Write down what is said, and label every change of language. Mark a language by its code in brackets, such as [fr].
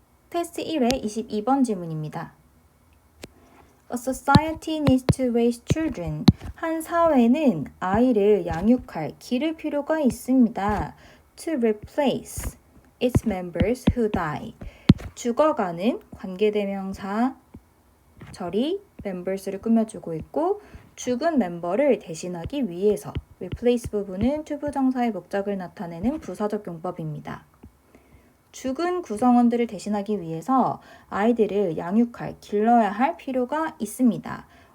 [ko] 테스트 1회 22번 질문입니다. [en] A society needs to raise children. [ko] 한 사회는 아이를 양육할, 기를 필요가 있습니다. [en] To replace its members who die. [ko] 죽어가는 관계대명사 절이 members를 꾸며주고 있고 죽은 멤버를 대신하기 위해서 replace 부분은 to 부정사의 목적을 나타내는 부사적 용법입니다. 죽은 구성원들을 대신하기 위해서 아이들을 양육할, 길러야 할 필요가 있습니다.